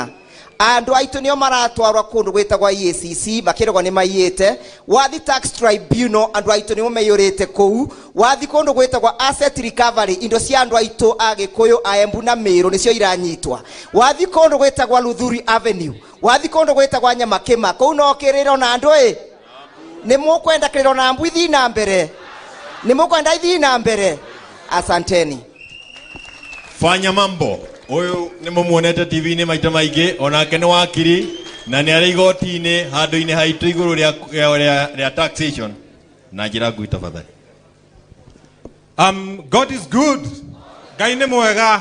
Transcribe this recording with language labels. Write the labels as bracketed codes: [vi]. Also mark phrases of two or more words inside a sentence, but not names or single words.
[ki] Andũ aitũ nĩo maratwarwo kũndũ gwĩtagwo EACC makĩragwo nĩ maiyĩte, wathi [en] tax tribunal [ki] andũ aitũ nĩo maiyũrĩte kũu, wathi kũndũ gwĩtagwo [en] asset recovery [ki] indo cia andũ aitũ Agĩkũyũ, Embu na Meru nĩcio iranyitwa, wathi kũndũ gwĩtagwo Luthuri Avenue, wathi kũndũ gwĩtagwo Nyamakĩma, kũu no kĩrĩro na andũ nĩ mũkwenda kĩrĩro na Embu ithi na mbere, nĩ mũkwenda ithi na mbere. [sw] Asanteni. Fanya mambo. [ki] Uyu nĩ mũmuonete TV-inĩ maita maingĩ, onake nĩ wakiri na nĩ arĩ igoti-inĩ handũ-inĩ haitũ igũrũ rĩa taxation. Na njĩra ngui tafadhali. [en] God is good. [ki] Ngai nĩ mwega.